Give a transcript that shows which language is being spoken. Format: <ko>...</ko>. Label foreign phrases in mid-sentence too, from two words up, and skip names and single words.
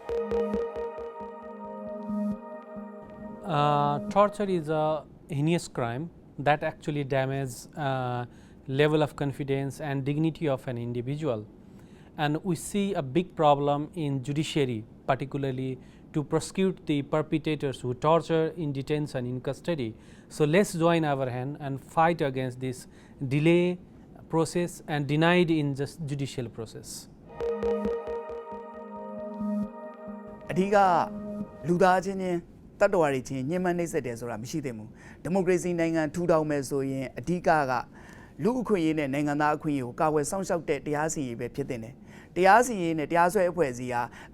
<en>Torture is a heinous crime that actually damages level of confidence and dignity of an individual, and we see a big problem in judiciary, particularly to prosecute the perpetrators who torture in detention, in custody. So let's join our hand and fight against this delay process and denied in just judicial process.</en> <my>အဓိကလူသားချင်းချင်းတတ်တော်ရည်ချင်းညှဉ်းပန်းနှိပ်စက်တယ်ဆိုတာမရှိသင့်ဘူးဒီမိုကရေစီနိုင်ငံထူထောင်မယ်ဆိုရင်အဓိကလူအခွင့်အရေးနဲ့နိုင်ငံသားအခွင့်အရေးကိုကာကွယ်စောင့်ရှောက်တဲ့တရားစီရင်ရေးပဲဖြစ်တဲ့တယ်တရားစီရင်နဲ့တရားစွဲအဖွဲ့အစည်းဟာအ</my>